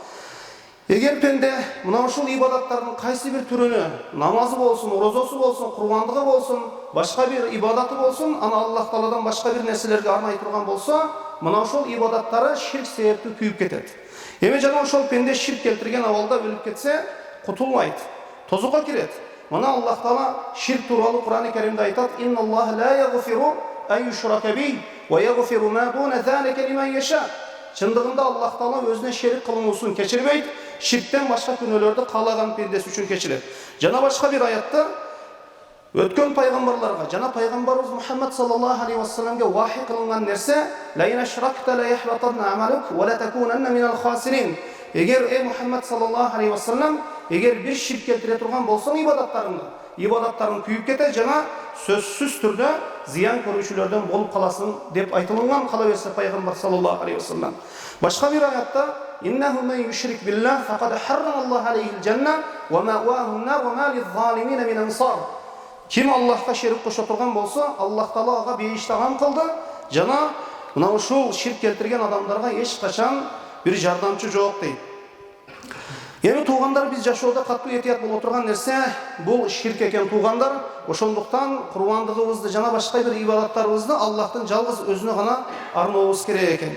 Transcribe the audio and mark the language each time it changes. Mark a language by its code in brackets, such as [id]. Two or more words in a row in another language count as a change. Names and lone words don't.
[ky] Эгер пенде мына ушул ибадаттардын кайсы бир түрүнө, намазы болсун, орозосу болсун, курбандыгы болсун, башка бир ибадаты болсун, аны Аллах Тааладан башка бир нерселерге арнай турган болсо, мына ушул ибадаттары ширк себептүү күйүп кетет. Эми жана ошол пенде ширк келтирген абалда өлүп кетсе, кутулмайт, тозокко кирет. Мына Аллах Таала ширк тууралуу Кур'ан-ы Каримде айтат: [ar] "إن الله لا يغفر أن يشرك به ويغفر ما دون ذلك لمن يشاء." [ky] Чындыгында Аллах Таала өзүнө шерик кылынуусун кечирбейт, ширктен башка күнөөлөрдү каалаган пендеси үчүн кечирет. Жана башка бир аятта өткөн пайгамбарларга жана пайгамбарыбыз Мухаммад [ar] صلى الله عليه وسلم [ky] вахи кылынган нерсе: [ar] "لئن أشركت ليحبطن عملك ولتكونن من الخاسرين." [ky] Эгер эй Мухаммад [ar] صلى الله عليه وسلم, [ky] эгер бир ширк келтире турган болсоң ибадаттарың күйүп кетет жана сөзсүз түрдө зыян көрүүчүлөрдөн болуп каласың деп айтылган. Кала берсе пайгамбар [ar] صلى الله عليه وسلم [ky] башка бир аятта: [ar] "إنه من يشرك بالله فقد حرم الله عليه الجنة ومأواه النار وما للظالمين من أنصار." [ky] Ким Аллахка шерик кошо турган болсо, Аллах Таала ага бейишти агам кылды жана мына ушул ширк келтирген адамдарга эч качан бир жардамчы жок дейт. Эми туугандар, биз жашоодо катуу этият боло турган нерсе бул ширк экен туугандар. Ошондуктан курбандыгыбызды жана башка бир ибадаттарыбызды Аллахтын жалгыз өзүнө гана арнообуз керек экен.